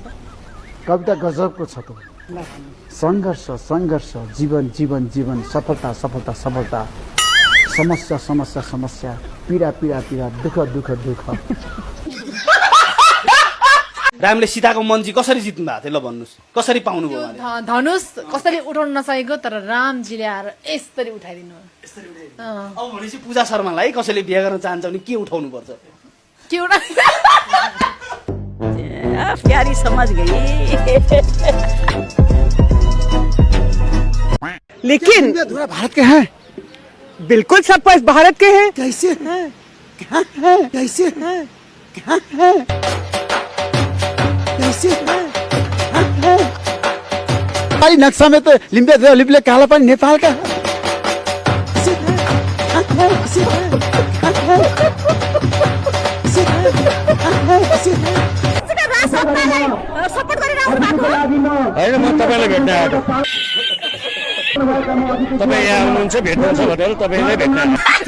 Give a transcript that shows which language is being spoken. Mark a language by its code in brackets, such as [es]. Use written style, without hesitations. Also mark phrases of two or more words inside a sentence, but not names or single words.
[ne] कविता गजबको छ त सङ्घर्ष सङ्घर्ष जीवन जीवन जीवन सफलता सफलता सफलता समस्या समस्या समस्या पीडा पीडा पीडा दुःख दुःख दुःख रामले सीताको मन चाहिँ कसरी जित्नु भएको थियो ल भन्नुहोस् कसरी पाउनु भयो धनुष कसरी उठाउन नसकेको तर रामजीले आएर यसरी उठाइदिनु अब भनेपछि पूजा शर्मालाई कसैले बिहे गर्न चाहन्छ भने के उठाउनु पर्छ के उठा [hi] प्यारी समझ गई लेकिन भारत के हैं बिल्कुल सब पास भारत के हैं कैसे हैं क्या है कैसे हैं क्या है कैसे हैं भाई नक्शा में तो लिम्बे काला पानी नेपाल का [ne] सपोर्ट गरेर होइन म तपाईँलाई भेट्न आएको तपाईँ यहाँ आउनुहुन्छ भेट्नुहुन्छ भनेर तपाईँलाई भेट्न आएको